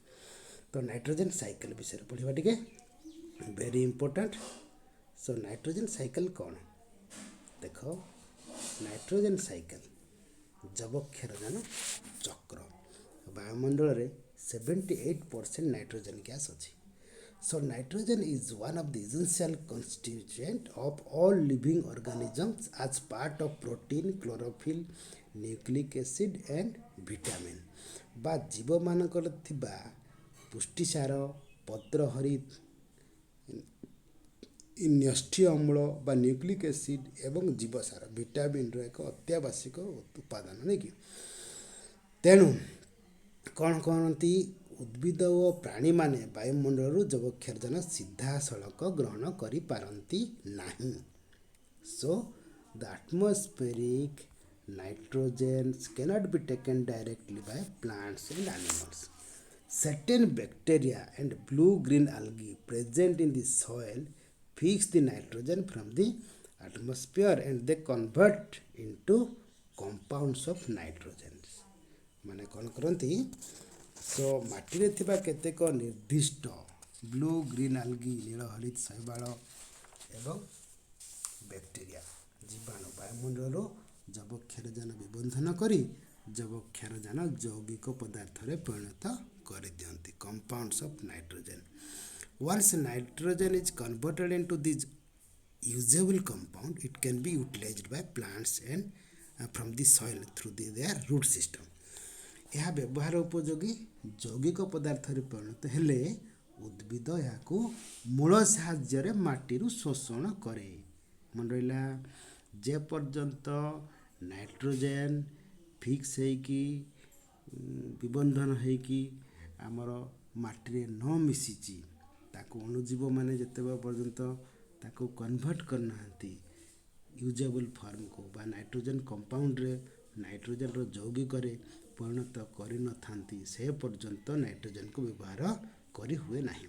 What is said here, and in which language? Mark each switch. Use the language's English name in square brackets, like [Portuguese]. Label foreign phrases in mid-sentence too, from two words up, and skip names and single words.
[Odia] ତ [English] nitrogen cycle [Odia] ବିଷୟରେ ପଢ଼ିବା ଟିକେ, [English] very important. so nitrogen cycle [Odia] କ'ଣ? ଦେଖ, [English] nitrogen cycle [Odia] ଯବକ୍ଷାରଜାନ ଚକ୍ର। ବାୟୁମଣ୍ଡଳରେ 78% [English] nitrogen gas [Odia] ଅଛି। [English] So nitrogen is one of the essential constituent of all living organisms as part of protein, chlorophyll, nucleic acid and vitamin। [Odia] ବା ଜୀବମାନଙ୍କର ଥିବା ପୁଷ୍ଟିସାର, ପତ୍ରହରି, ନ୍ୟଷ୍ଟି ଅମ୍ଳ ବା [English] nucleic acid [Odia] ଏବଂ ଜୀବସାର ଭିଟାମିନ୍ର ଏକ ଅତ୍ୟାବଶ୍ୟକ ଉପାଦାନ, ନାଇଁ କି? ତେଣୁ କ'ଣ କରନ୍ତି, ଉଦ୍ଭିଦ ଓ ପ୍ରାଣୀମାନେ ବାୟୁମଣ୍ଡଳରୁ ଯବକ୍ଷାରଜାନ ସିଧାସଳଖ ଗ୍ରହଣ କରିପାରନ୍ତି ନାହିଁ। [English] so the atmospheric nitrogens cannot be taken directly by plants and animals. Certain bacteria and blue-green algae present in the soil fix the nitrogen from the atmosphere and they convert into compounds of nitrogens। [Odia] ମାନେ କ'ଣ କରନ୍ତି, ସୋ ମାଟିରେ ଥିବା କେତେକ ନିର୍ଦ୍ଦିଷ୍ଟ [English] blue green algae, [Odia] ନୀଳ ହରିତ ଶୈବାଳ ଏବଂ ବ୍ୟାକ୍ଟେରିଆ ଜୀବାଣୁ ବାୟୁମଣ୍ଡଳରୁ ଯବକ୍ଷାରଜାନ ବିବନ୍ଧନ କରି ଯବକ୍ଷାରଜାନ ଯୌଗିକ ପଦାର୍ଥରେ ପରିଣତ କରିଦିଅନ୍ତି, [English] compounds of nitrogen. Once nitrogen is converted into this usable compound, it can be utilized by plants and from the soil through their root system। [Odia] ଏହା ବ୍ୟବହାର ଉପଯୋଗୀ ଯୌଗିକ ପଦାର୍ଥରେ ପରିଣତ ହେଲେ ଉଦ୍ଭିଦ ଏହାକୁ ମୂଳ ସାହାଯ୍ୟରେ ମାଟିରୁ ଶୋଷଣ କରେ। ମନେ ରହିଲା, ଯେ ପର୍ଯ୍ୟନ୍ତ [English] nitrogen fix [Odia] ହେଇକି ବିବନ୍ଧନ ହେଇକି ଆମର ମାଟିରେ ନ ମିଶିଛି, ତାକୁ ଅଣୁଜୀବମାନେ ଯେତେବେଳେ ପର୍ଯ୍ୟନ୍ତ ତାକୁ କନଭର୍ଟ କରିନାହାନ୍ତି [English] usable formକୁ [Odia] ବା [English] nitrogen compoundରେ nitrogenର [Odia] ଯୌଗିକରେ ପରିଣତ କରିନଥାନ୍ତି, ସେ ପର୍ଯ୍ୟନ୍ତ ନାଇଟ୍ରୋଜେନ୍କୁ ବ୍ୟବହାର କରି ହୁଏ ନାହିଁ।